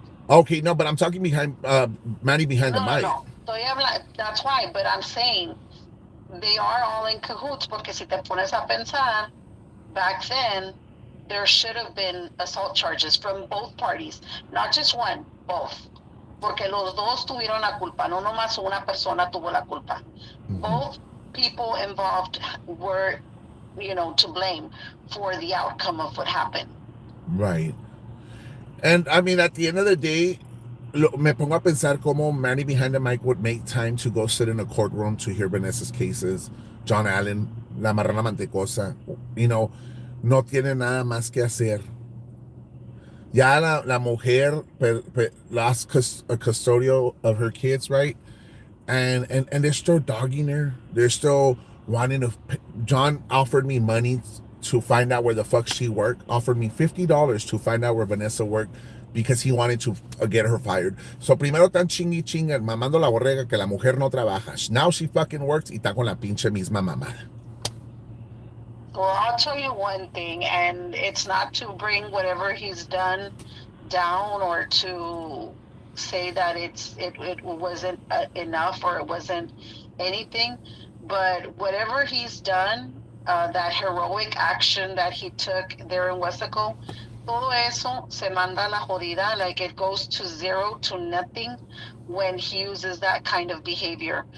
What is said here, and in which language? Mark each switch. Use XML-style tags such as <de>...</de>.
<en>Okay, no, but I'm talking behind Manny behind the mic. No. That's why, but I'm saying they are all in cahoots,</en> <es>porque si te pones a pensar,</es> <en>back then, there should have been assault charges from both parties, not just one, both.</en> <es>Porque los dos tuvieron la culpa, no nomás una persona tuvo la culpa. Mm-hmm.</es> <en>Both people involved were, to blame for the outcome of what happened. Right. And I mean, at the end of the day,</en> <es>me pongo a pensar cómo</es> <en>Manny behind the mic would make time to go sit in a courtroom to hear Vanessa's cases.</en> <es>John Allen, la marrana mantecosa, no tiene nada más que hacer.</es> <en>Ya la mujer lost a custodial of her kids, right? And they're still dogging her. They're still wanting to. John offered me money to find out where the fuck she worked. Offered me $50 to find out where Vanessa worked because he wanted to get her fired.</en> <es>So primero tan chingui chinga mamando la borrega que la mujer no trabaja.</es> <en>Now she fucking works</en> <es>y está con la pinche misma mamada.</es> <en>Well, I'll tell you one thing, and it's not to bring whatever he's done down or to say that it wasn't enough or it wasn't anything, but whatever he's done, that heroic action that he took there in Westaco,</en> <es>todo eso se manda a la jodida,</es> <en>like it goes to zero to nothing when he uses that kind of behavior,</en>